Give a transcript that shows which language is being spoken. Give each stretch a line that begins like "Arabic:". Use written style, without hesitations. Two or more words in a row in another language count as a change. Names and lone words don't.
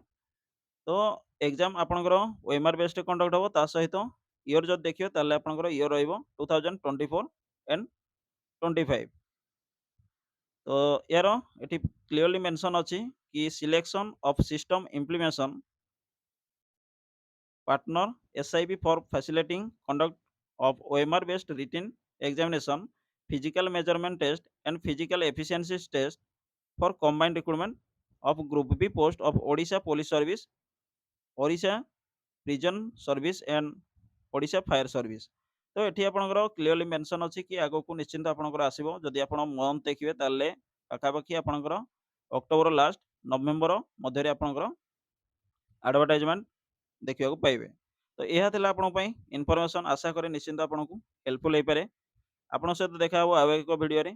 Odia: ତ ଏକ୍ଜାମ୍ ଆପଣଙ୍କର OMR ବେସ୍ଡରେ କଣ୍ଡକ୍ଟ ହେବ। ତା ସହିତ ଇୟର ଯଦି ଦେଖିବେ ତାହେଲେ ଆପଣଙ୍କର ଇୟର ରହିବ 2024 ଏଣ୍ଡ 25। ତ ୟାର ଏଠି
English: clearly mention
Odia: ଅଛି କି
English: selection of system implementation partner SIB for facilitating conduct of OMR based written examination, physical measurement test and physical efficiency test for combined recruitment of Group B post of Odisha Police Service, Odisha Prison Service and Odisha Fire Service।
Odia: ତ ଏଠି ଆପଣଙ୍କର
English: clearly mention
Odia: ଅଛି କି ଆଗକୁ ନିଶ୍ଚିନ୍ତ ଆପଣଙ୍କର ଆସିବ। ଯଦି ଆପଣ ମନ୍ଥ ଦେଖିବେ ତାହେଲେ ପାଖାପାଖି ଆପଣଙ୍କର
English: October last
Odia: ନଭେମ୍ବର ମଧ୍ୟରେ ଆପଣଙ୍କର ଆଡ଼ଭର୍ଟାଇଜମେଣ୍ଟ ଦେଖିବାକୁ ପାଇବେ। ତ ଏହା ଥିଲା ଆପଣଙ୍କ ପାଇଁ ଇନଫର୍ମେସନ୍। ଆଶା କରେ ନିଶ୍ଚିନ୍ତ ଆପଣଙ୍କୁ ହେଲ୍ପଫୁଲ୍ ହେଇପାରେ। ଆପଣଙ୍କ ସହିତ ଦେଖା ହେବ ଆଉ ଏକ ଭିଡ଼ିଓରେ।